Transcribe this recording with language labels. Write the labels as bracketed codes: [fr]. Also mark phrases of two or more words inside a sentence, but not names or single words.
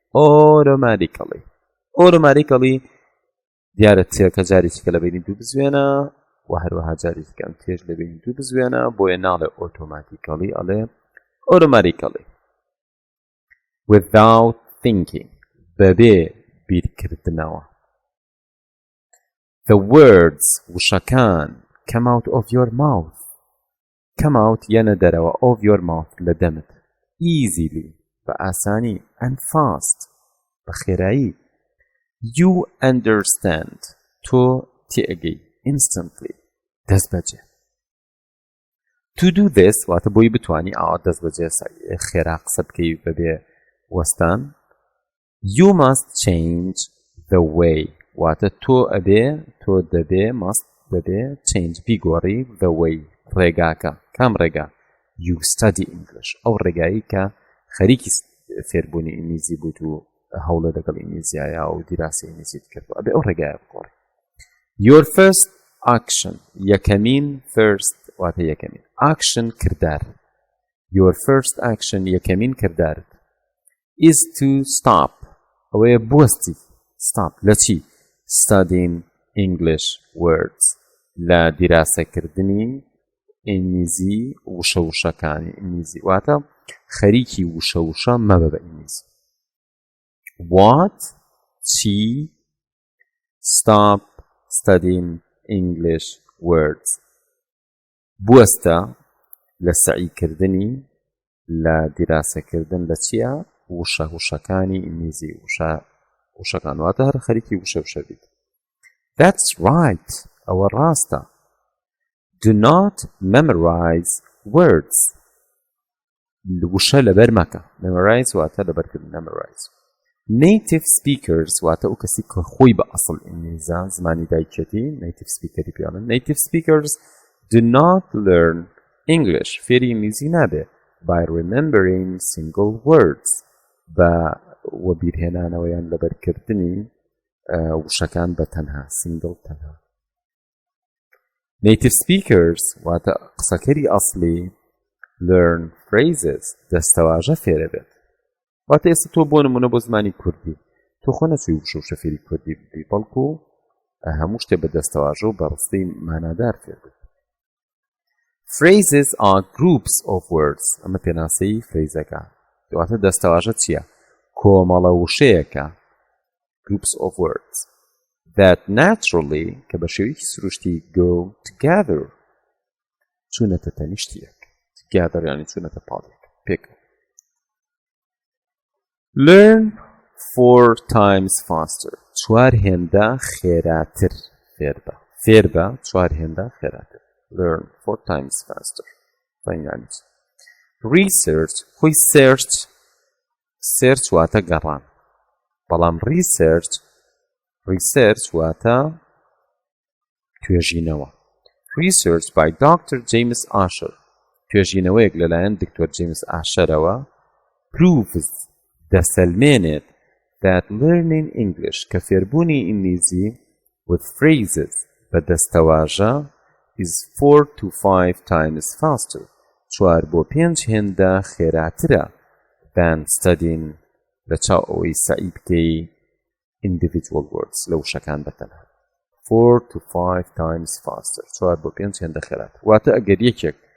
[ckb] automatically دیارە چێکە جارێکی کە لە بینی دوو بزوێنە و هەروەها جارێکی کەم تێژ لە بینی دوو بزوێنە بۆیە ناڵێ automatically ئەڵێ [en] automatically without thinking [ckb] بەبێ بیرکردنەوە [en] The words وشەکان come out of your mouth come out [ckb] یەنە دەرەوە [en] of your mouth [ckb] لە دەمت [en] easily [ckb] بە ئاسانی [en] and fast [ckb] بە خێرایی [en] you understand [ckb] تۆ تێگەی [en] instantly [ckb] دەست بەجێ [en] to do this [ckb] واتە بۆی بتوانی ئاوا دەست بەجێ خێرا قسە بکەی بەبێ وەستان [en] you must change the way [ckb] واتە تۆ دەبێ must بەبێ change بیگۆڕی [en] the way [ckb] ڕێگاکە کام ڕێگا [en] you study English [ckb] ئەو ڕێگایی کە خەریکی فێربوونی ئینگلیزی بووت و هەوڵە لەگەڵ ئینگلیزیایە و دیراسی ئینگلیزیت کردووە ئەبێ ئەو ڕێگایە بگۆڕی [en] your first action [ckb] یەکەمین first واتە یەکەمین action کردار [en] your first action [ckb] یەکەمین کردارت [en] is to stop [ckb] ئەوەیە بوەستی stop لە چی [en] studying English words [ckb] لە دیراسەکردنی ئینگلیزی وشەکانی ئینگلیزی واتە خەریکی وشە مەبە بە ئینگلیزی what چی [en] stop studying English words [ckb] بوەستە لە سعیکردنی لە دیراسەکردن لە چییە وشەکانی ئینگلیزی وشەکان واتە هەر خەریکی وشە بیت [en] that's right [ckb] ئەوە ڕاستە [en] Do not memorize words. [ckb] وشە لەبەر مەکە memorize واتە لەبەرکردن [en] memorize native speakers [ckb] واتە ئەو کەسی کە خۆی بە ئەسڵ ئینگلیزە زمانی دایکێتی native speakeری پیاڵن [en] native speakers do not learn English [ckb] فێری ئینگلیزی نابێ [en] by remembering single [ckb] words بە وەبیرهێنانەوەیان لەبەرکردنی وشەکان بە تەنها single تەنها [en] native speakers [ckb] واتە قسەکەری ئەسڵی [en] learn phrases [ckb] دەستەواژە فێرە بێت واتە ئێستا تۆ بۆ نمونە بۆ زمانی کوردی تۆ خۆ نەچووی وشە فێری کوردی ببی بەڵکو هەموو شتێ بە دەستەواژە و بەڕستەی مانادار فێر بێت [en] phrases are groups of words [ckb] ئەمە پێناسەی فرێزەکە واتە دەستەواژە چییە کۆمەڵە وشەیەکە [en] groups of words that naturally [ckb] کە بە شێوەیەکی سروشتی [en] go together [ckb] چوونەتە تەنیشتیەک together یعنی چوونەتە پاڵێک پێک [en] learn 4 times faster [ckb] چوار هێندە خێراتر فێر بە چوار هێندە خێراتر [en] learn 4 times faster [ckb] يعني research خۆی search واتە گەڕان بەڵام research واتە توێژینەوە [en] research by Dr. [ckb] James Asher توێژینەوەیەک لەلایەن دکتۆر جیمز ئاشەرەوە proves دەسەلمێنێت [en] that learning English [ckb] کە فێربوونی ئینگلیزی [en] with phrases [ckb] بە دەستەواژە [en] is 4 to 5 times faster [ckb] 4 بۆ 5 هێندە خێراترە [en] than studying [ckb] لە چاو ئەوەی سعی بکەی [en] individual words [ckb] لە وشەکان بەتەنها [en] 4 to 5 times faster [ckb] 4 بۆ 5 هێندە خێراتر واتە ئەگەر یەکێک